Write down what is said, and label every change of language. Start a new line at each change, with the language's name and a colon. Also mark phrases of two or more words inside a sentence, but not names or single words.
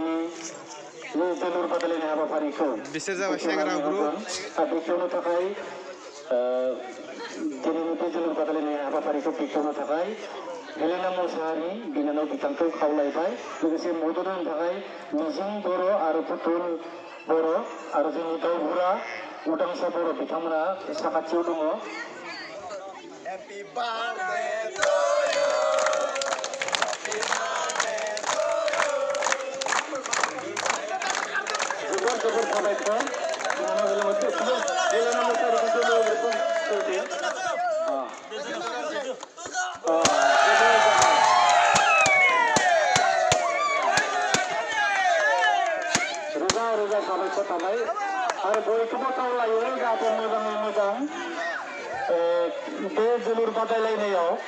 Bodo: बिसोर जाबाय सेंग्रा ग्रुप जोलुर बादायलायनाय हाबाफारिखौ बेखेवनो थाखाय हेलेना मोसाहारि बिनानाव बिथांखौ खावलायबाय लोगोसे मदद होनो थाखाय मिजिं बर' आरो पुतुल बर' आरो जोंनि गावबुरा उदांसा बर' बिथांमोना साखाथियाव दङ।
English: Happy birthday to you. Happy birthday to you.
Bodo: जोबोर साबायखर हेलेना मोसाहारिखौ रोजा साबायखर थाबाय आरो बयखौबो खावलायो जाहाथे मोजाङै मोजां बे जोलुर बादायलायनायाव